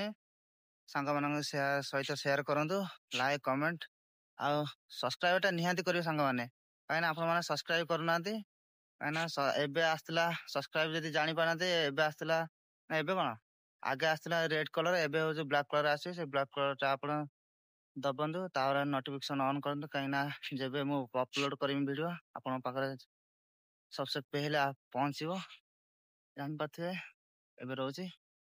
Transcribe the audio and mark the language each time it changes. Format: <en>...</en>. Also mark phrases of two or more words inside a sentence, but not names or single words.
<or>ସାଙ୍ଗମାନଙ୍କ ସହିତ ସେୟାର କରନ୍ତୁ, ଲାଇକ୍ କମେଣ୍ଟ ଆଉ ସବସ୍କ୍ରାଇବ ଟା ନିହାତି କରିବେ ସାଙ୍ଗମାନେ, କାହିଁକିନା ଆପଣମାନେ ସବସ୍କ୍ରାଇବ କରୁନାହାନ୍ତି। କାହିଁକିନା ଏବେ ଆସିଥିଲା ସବସ୍କ୍ରାଇବ, ଯଦି ଜାଣିପାରୁନାହାନ୍ତି ଏବେ ଆସିଥିଲା ନା ଏବେ କଣ ଆଗେ ଆସିଥିଲା ରେଡ କଲର, ଏବେ ହଉଛି ବ୍ଲାକ୍ କଲର ଆସିବ। ସେ ବ୍ଲାକ୍ କଲର ଟା ଆପଣ ଦବନ୍ତୁ, ତାପରେ ନୋଟିଫିକେସନ ଅନ୍ କରନ୍ତୁ, କାହିଁକିନା ଯେବେ ମୁଁ ଅପଲୋଡ କରିବି ଭିଡିଓ ଆପଣଙ୍କ ପାଖରେ</or> <hi>सबसे पहले आप पहुंचिब।</hi> <or>ଜାଣିପାରୁଥିବେ। ଏବେ ରହୁଛି।</or>